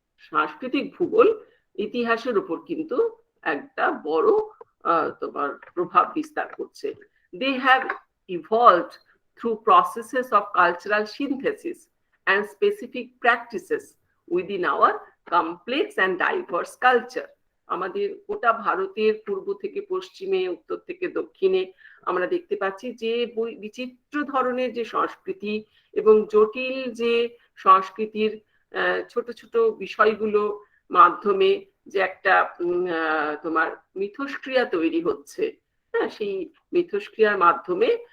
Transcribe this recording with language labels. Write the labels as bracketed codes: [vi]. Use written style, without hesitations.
[bn] সাংস্কৃতিক ভূগোল ইতিহাসের উপর কিন্তু একটা বড় তোমার প্রভাব বিস্তার করছে। [en] They have evolved through processes of cultural synthesis and specific practices within our complex and diverse culture. [bn] আমাদের গোটা ভারতের পূর্ব থেকে পশ্চিমে, উত্তর থেকে দক্ষিণে আমরা দেখতে পাচ্ছি যে বিচিত্র ধরনের যে সংস্কৃতি এবং জটিল যে সংস্কৃতির ছোট ছোট বিষয়গুলো মাধ্যমে যে একটা তোমার মিথস্ক্রিয়া তৈরি হচ্ছে, হ্যাঁ, সেই মিথস্ক্রিয়ার মাধ্যমে